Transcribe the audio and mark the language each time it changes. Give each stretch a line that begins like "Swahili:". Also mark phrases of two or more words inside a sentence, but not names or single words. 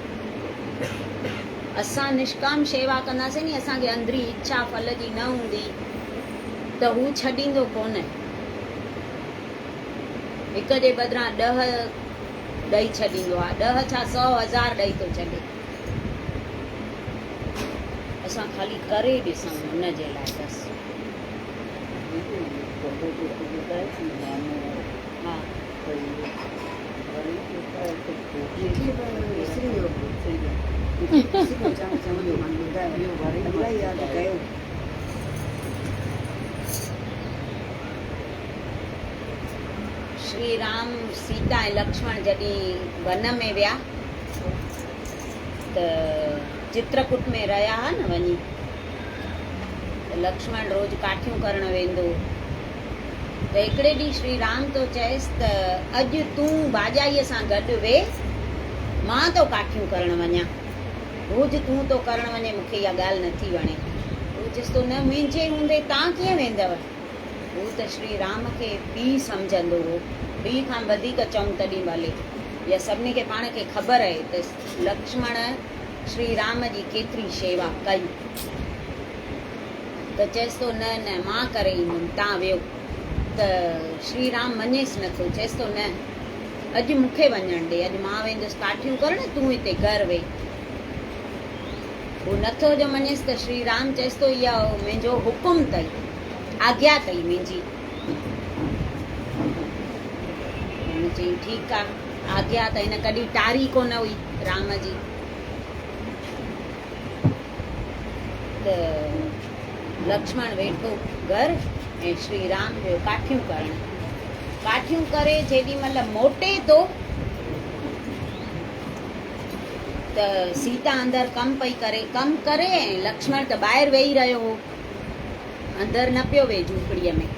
Sindhi: असां निष्काम शेवा कंदासीं नी, असांखे अंदरी इच्छा फल जी न हूंदी त हू छॾींदो कोन। हिक जे बदिरां 10 ॾेई छॾींदो आहे। 10 छा 100 1000 ॾेई थो छॾे। असां ख़ाली करे ॾिसूं हुन जे लाइ बसि। हा श्री राम सीता ऐं लक्ष्मण जॾहिं वन में विया त चित्रकूट में रहिया हा न वञी, त लक्ष्मण रोज़ काठियूं करणु वेंदो। त हिकिड़े ॾींहुं श्री राम तो चएसि त अॼु तूं भाॼाईअ सां गॾु वेह, मां तो काठियूं करणु वञा। रोज़ तूं तो करणु वञे, मूंखे इहा ॻाल्हि नथी वणे। हू चएसि थो न मुंहिंजे हूंदे तव्हां कीअं वेंदव। हू त श्री राम खे पीउ सम्झंदो हो, पीउ खां वधीक चऊं तॾहिं भले। इहा सभिनी खे पाण खे ख़बर आहे त लक्ष्मण श्री राम जी केतिरी शेवा कई। त चएसि थो न न मां करे ईंदुमि, तव्हां वियो। त श्री राम मञेसि नथो, चएसि थो न अॼु मूंखे वञणु ॾे, अॼु मां वेंदुसि काठियूं करणु, तूं हिते घर वेह। हू नथो जो मञेसि त श्री राम चएसि थो इहा मुंहिंजो हुकुम अथई, आज्ञा अथई मुंहिंजी। हुन चई ठीकु आहे, आज्ञा त हिन कॾहिं टारी कोन हुई राम जी। त लक्ष्मण वेठो घर ऐं श्री राम जो काठियूं करणु। काठियूं करे जेॾी महिल मोटे थो त सीता अंदरि कमु पई करे ऐं लक्ष्मण त ॿाहिरि वेही रहियो हो, अंदरि न पियो वेह झूपड़ीअ में।